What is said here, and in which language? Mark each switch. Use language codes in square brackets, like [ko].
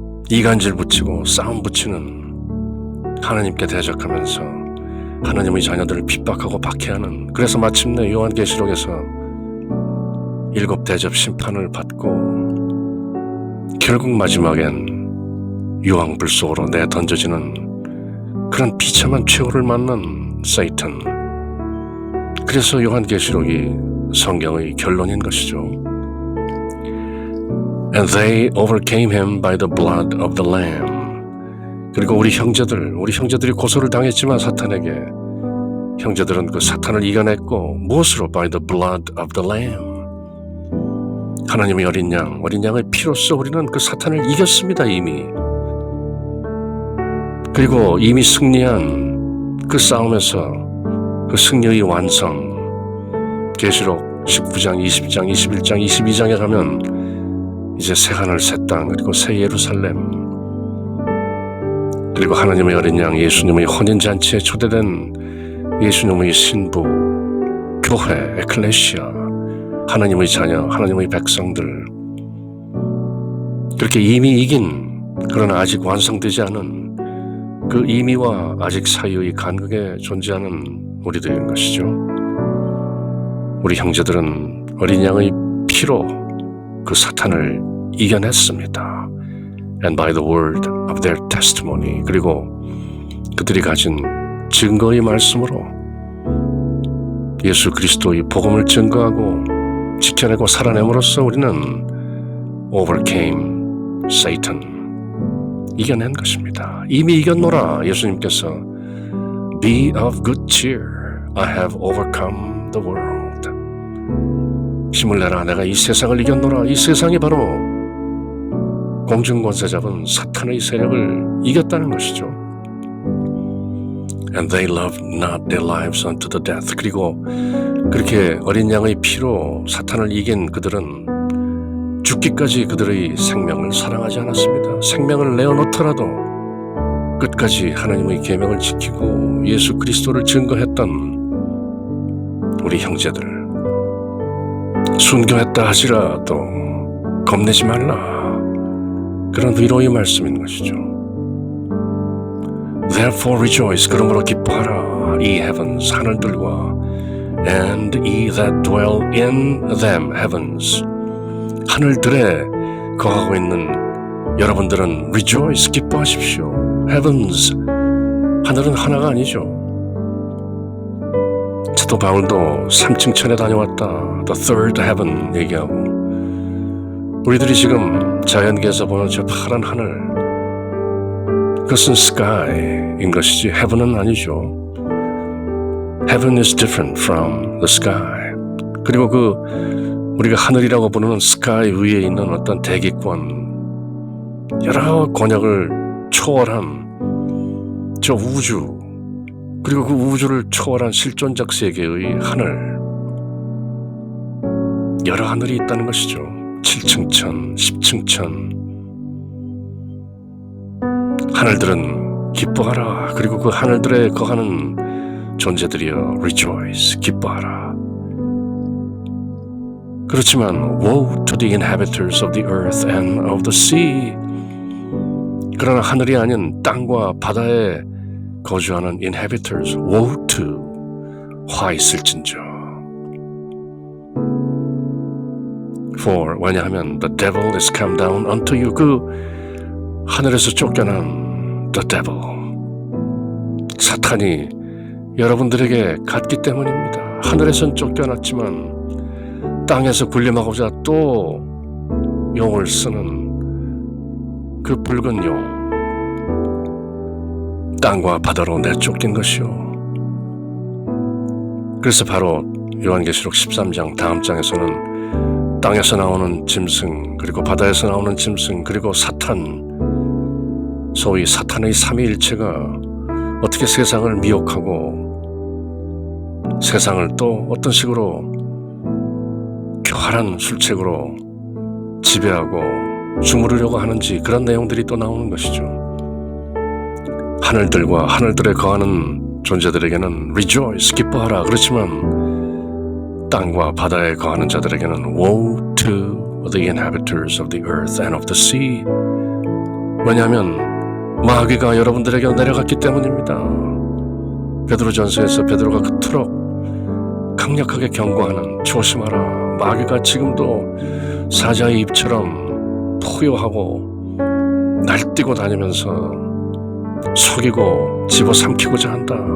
[ko] 이간질 붙이고 싸움 붙이는 하나님께 대적하면서 하나님의 자녀들을 핍박하고 박해하는, 그래서 마침내 요한계시록에서 7 대접 심판을 받고 결국 마지막엔 유황불 속으로 내던져지는 그런 비참한 최후를 맞는 세이탄. 그래서 요한계시록이 성경의 결론인 것이죠. [en] And they overcame him by the blood of the Lamb. [ko] 그리고 우리 형제들이 고소를 당했지만 사탄에게, 형제들은 그 사탄을 이겨냈고 무엇으로? [en] By the blood of the Lamb. [ko] 하나님의 어린 양의 피로써 우리는 그 사탄을 이겼습니다. 이미. 그리고 이미 승리한 그 싸움에서 그 승리의 완성, 계시록 19장, 20장, 21장, 22장에 가면 이제 새하늘 새 땅, 그리고 새 예루살렘, 그리고 하나님의 어린 양 예수님의 혼인잔치에 초대된 예수님의 신부, 교회, 에클레시아, 하나님의 자녀, 하나님의 백성들, 그렇게 이미 이긴, 그러나 아직 완성되지 않은 그 이미와 아직 사이의 간극에 존재하는 우리들인 것이죠. 우리 형제들은 어린 양의 피로 그 사탄을 이겨냈습니다. [en] And by the word of their testimony. [ko] 그리고 그들이 가진 증거의 말씀으로 예수 그리스도의 복음을 증거하고 지켜내고 살아냄으로써 우리는 [en] overcame Satan. [ko] 이겨낸 것입니다. 이미 이겼노라. 예수님께서 [en] Be of good cheer. I have overcome the world. [ko] 힘을 내라. 내가 이 세상을 이겼노라. 이 세상이 바로 공중권세 잡은 사탄의 세력을 이겼다는 것이죠. [en] And they loved not their lives unto the death. [ko] 그리고 그렇게 어린 양의 피로 사탄을 이긴 그들은 죽기까지 그들의 생명을 사랑하지 않았습니다. 생명을 내어놓더라도 끝까지 하나님의 계명을 지키고 예수 그리스도를 증거했던 우리 형제들, 순교했다 하지라도 겁내지 말라, 그런 위로의 말씀인 것이죠. [en] Therefore rejoice. [ko] 그러므로 기뻐하라. 이 [en] heavens, [ko] 하늘들과 [en] and ye that dwell in them, heavens, [ko] 하늘들에 거하고 있는 여러분들은 [en] rejoice, [ko] 기뻐하십시오. heavens, 하늘은 하나가 아니죠. 사도 바울도 3층 천에 다녀왔다. [en] the third heaven [ko] 얘기하고, 우리들이 지금 자연계에서 보는 저 파란 하늘, 그것은 sky인 것이지 heaven은 아니죠. [en] Heaven is different from the sky. [ko] 그리고 우리가 하늘이라고 부르는 sky 위에 있는 어떤 대기권, 여러 권역을 초월한 저 우주, 그리고 그 우주를 초월한 실존적 세계의 하늘, 여러 하늘이 있다는 것이죠. 7층 천, 10층 천. 하늘들은 기뻐하라. 그리고 그 하늘들에 거하는 존재들이여 rejoice, 기뻐하라. 그렇지만 [en] woe to the inhabitants of the earth and of the sea. [ko] 그러나 하늘이 아닌 땅과 바다에 거주하는 inhabitants, [en] woe to, [ko] 화 있을진저. [en] For, [ko] 왜냐하면 [en] the devil is come down unto you. [ko] 그 하늘에서 쫓겨난 [en] the devil. [ko] 사탄이 여러분들에게 갔기 때문입니다. 하늘에선 쫓겨났지만 땅에서 군림하고자 또 용을 쓰는 그 붉은 용, 땅과 바다로 내쫓긴 것이요. 그래서 바로 요한계시록 13장 다음 장에서는 땅에서 나오는 짐승, 그리고 바다에서 나오는 짐승, 그리고 사탄, 소위 사탄의 삼위일체가 어떻게 세상을 미혹하고 세상을 또 어떤 식으로 교활한 술책으로 지배하고 주무르려고 하는지, 그런 내용들이 또 나오는 것이죠. 하늘들과 하늘들에 거하는 존재들에게는 rejoice, 기뻐하라. 그렇지만 땅과 바다에 거하는 자들에게는 [en] woe to the inhabitants of the earth and of the sea. [ko] 왜냐하면 마귀가 여러분들에게 내려갔기 때문입니다. 베드로전서에서 베드로가 그토록 강력하게 경고하는, 조심하라. 마귀가 지금도 사자의 입처럼 포효하고 날뛰고 다니면서 속이고 집어삼키고자 한다.